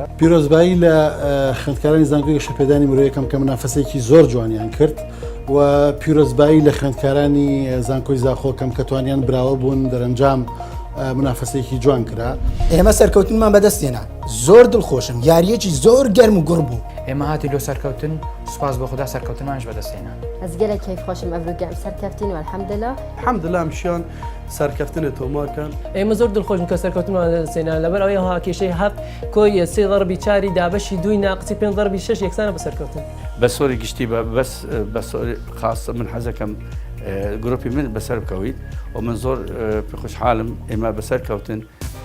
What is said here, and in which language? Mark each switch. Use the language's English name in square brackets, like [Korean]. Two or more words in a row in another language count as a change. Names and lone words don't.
[Central Kurdish] پیرۆزبایی لە خوێندکارانی زانکۆی گەشەپێدانی مرۆیی یەکەم کە منافەسەیەکی زۆر جوانیان کرد و پیرۆزبایی لە خوێندکارانی زانکۆی زاخۆ کەم کە توانیان براوە بوون دەرەنجام منافەسەیەکی جوان کرا. ئێمە سەرکەوتنمان بەدەستێنا زۆر دڵخۆشم، یاریەکی زۆر گەرم و گوڕ بوو. ئێمە هاتی لۆ سەرکەوتن، سوپاس بە خوددا سەرکەوتنمانش بەدەستێنا. [Kurdish] Ez gelek keyif xweşim ev rûgem serkeftin û elhemdillah. الحەمدلله هەمشیان سەرکەفتنە تۆمارکەن. [Central Kurdish] ئێمە زۆر دڵخۆشم کە سەرکەوتنمان سێنا لەبەر ئەوەی هاکێشەی هەفت کۆی 3 ضربی 4 دابەشی 2 ناقسی 5 ضربی 6 یەکسانە بە سەرکەوتن. بە سۆری گشتی بە سۆری خاص من حەزەکەم گروپی من بەسەر بکەویت و من زۆر خۆشحاڵم ئێمە بەسەر کەوتن